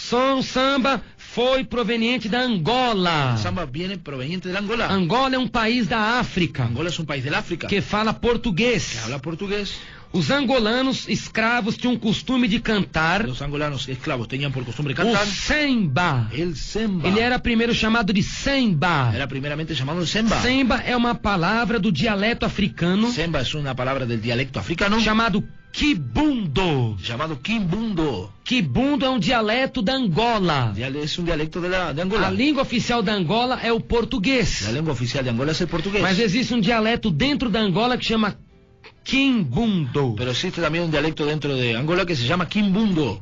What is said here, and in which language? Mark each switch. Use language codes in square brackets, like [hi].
[pt] O samba foi proveniente da Angola. [es] El samba viene proveniente de Angola. [pt] Angola é um país da África [es] Angola es un país del África [pt] que fala português. [es] que habla portugués. [pt] Os angolanos escravos tinham o costume de cantar [es] Los angolanos esclavos tenían por costumbre [pt] o [es] cantar [pt] semba. [es] el semba. [pt] Ele era primeiro chamado de semba. [es] Era primeramente llamado el semba. [pt] Semba é uma palavra do dialeto africano [es] Semba es una palabra del dialecto africano [pt] chamado quibundo. [es] llamado quimbundo. [pt] Quibundo é um dialeto da Angola. [es] Es un dialecto de [pt] A [es] Angola. [pt] língua oficial da Angola é o português. [es] La lengua oficial de Angola es el portugués. [pt] Mas existe um dialeto dentro da Angola que chama quimbundo. [es] Pero existe también un dialecto dentro de Angola que se llama quimbundo.